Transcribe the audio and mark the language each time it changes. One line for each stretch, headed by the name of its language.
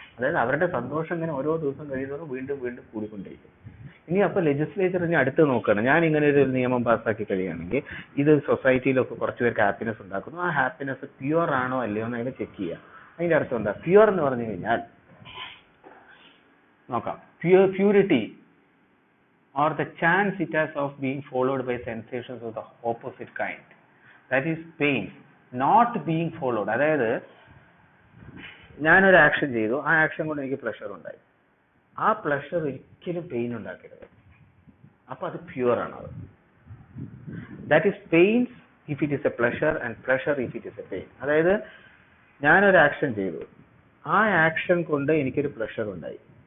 Malayalam: അതായത് അവരുടെ സന്തോഷം ഇങ്ങനെ ഓരോ ദിവസം കഴിയുന്നതും വീണ്ടും വീണ്ടും കൂടിക്കൊണ്ടിരിക്കും. ഇനി അപ്പൊ ലെജിസ്ലേച്ചർ ഇനി അടുത്ത് നോക്കണം. ഞാൻ ഇങ്ങനെ ഒരു നിയമം പാസ്സാക്കി കഴിയുകയാണെങ്കിൽ ഇത് സൊസൈറ്റിയിലൊക്കെ കുറച്ച് പേർക്ക് ഹാപ്പിനെസ് ഉണ്ടാക്കുന്നു. ആ ഹാപ്പിനെസ് പ്യുവർ ആണോ അല്ലയോ എന്ന് അതിനെ ചെക്ക് ചെയ്യുക. അതിന്റെ അർത്ഥം എന്താ? പ്യുവർ എന്ന് പറഞ്ഞു കഴിഞ്ഞാൽ നോക്കാം.
English: Purity or the chance it has of being followed by sensations of the opposite kind, that is pain not being followed.
Malayalam: അതായത് ഞാനൊരു ആക്ഷൻ ചെയ്തു, ആ ആക്ഷൻ കൊണ്ട് എനിക്ക് പ്ലഷർ ഉണ്ടായി. ആ പ്ലഷർ ഒരിക്കലും പെയിൻ ഉണ്ടാക്കരുത്. അപ്പൊ അത് പ്യുവർ ആണ്. അത്
English: That is pains if it is a pleasure and pleasure if it is a pain.
Malayalam: അതായത് ഞാനൊരു ആക്ഷൻ ചെയ്തു, ആ ആക്ഷൻ കൊണ്ട് എനിക്കൊരു പ്ലഷർ ഉണ്ടായി.